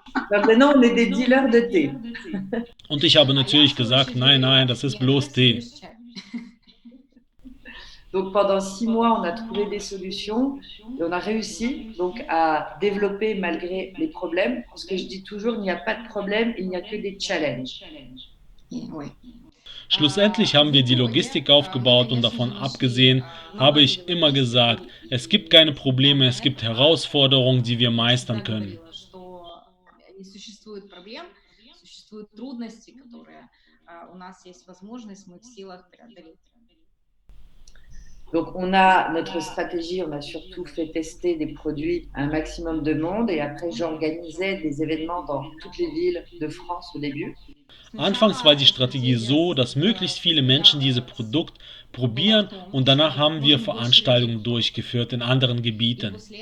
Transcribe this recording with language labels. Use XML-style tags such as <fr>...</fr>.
<fr>Maintenant, on est des dealers de thé.</fr> <de>Und ich habe natürlich gesagt, nein, nein, das ist bloß Tee.</de> <fr>Donc pendant 6 mois, on a trouvé des solutions et on a réussi donc à développer malgré les problèmes. Parce que je dis toujours, il n'y a pas de problème, il n'y a que des challenges. Oui.</fr> <de>Schlussendlich haben wir die Logistik aufgebaut und davon abgesehen habe ich immer gesagt, es gibt keine Probleme, es gibt Herausforderungen, die wir meistern können.</de> <ru>Не существует проблем, существуют трудности, которые у нас есть возможность, мы в силах преодолеть.</ru> <fr>Donc on a notre stratégie, on a surtout fait tester des produits à un maximum de monde et après j'organisais des événements dans toutes les villes de France au début.</fr> <de>Anfangs war die Strategie so, dass möglichst viele Menschen dieses Produkt probieren und danach haben wir Veranstaltungen durchgeführt in anderen Gebieten.</de>